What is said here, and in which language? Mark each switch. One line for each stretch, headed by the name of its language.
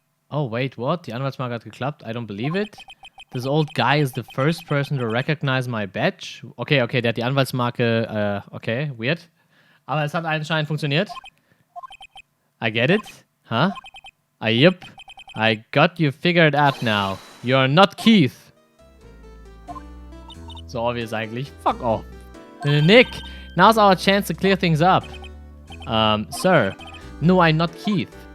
English: Oh, wait, what?
German: Die Anwaltsmarke hat geklappt.
English: I don't believe it. This old guy is the first person to recognize my badge.
German: Okay, okay, der hat die Anwaltsmarke, okay, weird. Aber es hat anscheinend funktioniert.
English: I get it. Huh? Yep. I got you figured out now. You're not Keith. So obvious eigentlich. Fuck off. Nick, now's our chance to clear things up. Sir. No, I'm not Keith.